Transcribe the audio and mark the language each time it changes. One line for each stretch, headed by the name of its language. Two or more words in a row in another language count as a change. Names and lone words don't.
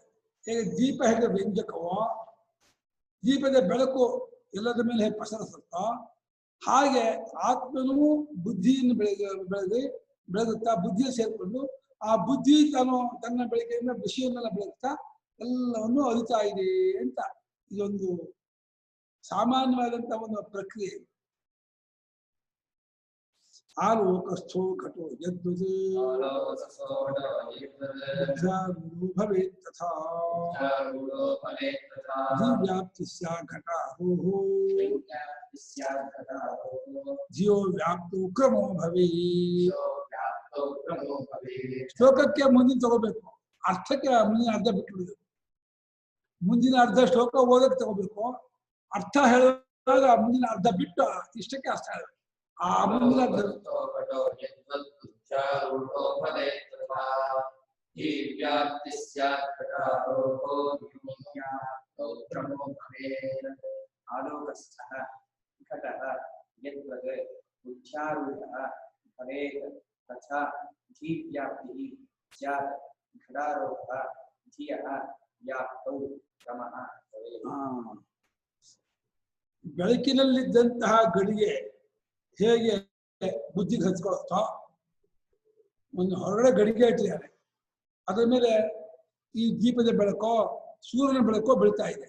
Kannada: ಹೇಗೆ ದೀಪ ಹೇಗೆ ವ್ಯಂಜಕವೋ, ದೀಪದ ಬೆಳಕು ಎಲ್ಲದ ಮೇಲೆ ಹೇಗೆ ಪಸರಿಸುತ್ತೋ, ಹಾಗೆ ಆತ್ಮನೂ ಬುದ್ಧಿಯನ್ನು ಬೆಳೆದುತ್ತಾ ಬುದ್ಧಿಯ ಸೇರ್ಕೊಂಡು ಆ ಬುದ್ಧಿ ತನ್ನ ಬೆಳಕಿನ ವಿಷಯವನ್ನೆಲ್ಲ ಬೆಳಗುತ್ತಾ ಎಲ್ಲವನ್ನು ಅರಿತಾ ಇದೆ ಅಂತ. ಇದೊಂದು ಸಾಮಾನ್ಯವಾದಂತ ಒಂದು ಪ್ರಕ್ರಿಯೆ.
Sanskrit: ಆಲೋಕಸ್ಥೋ ಘಟೋ ಯದ್ವತ್ ಭವೇತ್ ತಥಾ ಧಿವ್ಯಾಪ್ತಿ ಸ್ಯಾತ್ ಘಟಾರೋಹೋ ಧಿಯೋ ವ್ಯಾಪ್ತೋ ಕ್ರಮೋ ಭವೇತ್.
Kannada: ಶ್ಲೋಕಕ್ಕೆ ಮುಂದಿನ ತಗೋಬೇಕು, ಅರ್ಥಕ್ಕೆ ಮುಂದಿನ ಅರ್ಧ ಬಿಟ್ಬಿಡ್ಬೇಕು. ಮುಂದಿನ ಅರ್ಧ ಶ್ಲೋಕ ಓದಕ್ಕೆ ತಗೋಬೇಕು, ಅರ್ಥ ಹೇಳುವಾಗ ಮುಂದಿನ ಅರ್ಧ ಬಿಟ್ಟು ಇಷ್ಟಕ್ಕೆ ಅರ್ಥ ಹೇಳಬೇಕು. ಆ ಮುಂದಿನ
Sanskrit: ಆಲೋಕಸ್ಥಃ ಘಟಃ ಯದ್ವದ್ ಉಚ್ಚಾರೂಢಃ ಭವೇತ್ ತಥಾ ಧೀವ್ಯಾಪ್ತಿಃ ಸ್ಯಾತ್ ಘಟಾರೋಹಃ ಧಿಯಃ ವ್ಯಾಪ್ತೌ ಕ್ರಮಃ ಭವೇತ್.
Kannada: ಬೆಳಕಿನಲ್ಲಿದ್ದಂತಹ ಗಡಿಗೆ ಹೇಗೆ ಬುದ್ಧಿಗೆ ಹಚ್ಕೊಳುತ್ತೋ, ಒಂದು ಹೊರಗಡೆ ಗಡಿಗೆ ಇಟ್ಟಿದ್ದಾರೆ, ಅದರ ಮೇಲೆ ಈ ದೀಪದ ಬೆಳಕೋ ಸೂರ್ಯನ ಬೆಳಕೋ ಬೀಳ್ತಾ ಇದೆ.